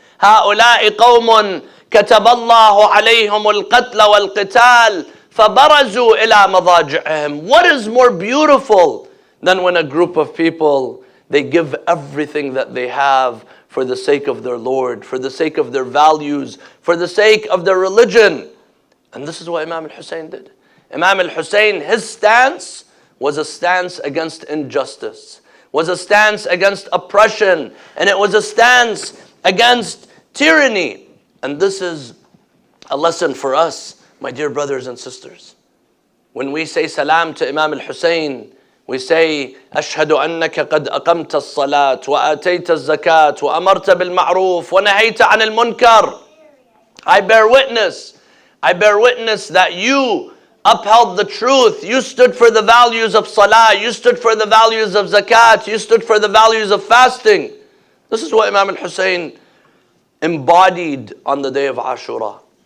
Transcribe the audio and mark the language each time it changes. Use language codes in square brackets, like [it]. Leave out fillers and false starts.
[ar] هؤلاء قوم كتب الله عليهم القتل والقتال فبرزوا إلى مضاجعهم. [en] What is more beautiful than when a group of people, they give everything that they have for the sake of their Lord, for the sake of their values, for the sake of their religion. And this is what Imam al-Hussein did. Imam al-Hussein, his stance was a stance against injustice, was a stance against oppression, and it was a stance against tyranny. And this is a lesson for us, my dear brothers and sisters. When we say salam to Imam al-Hussein, we say, [ar] أشهد أنك قد أقمت الصلاة وآتيت الزكاة وأمرت بالمعروف ونهيت عن المنكر. [en] I bear witness that you upheld the truth. You stood for the values of salah. You stood for the values of zakat. You stood for the values of fasting. This is what Imam al-Hussein embodied on the day of Ashura.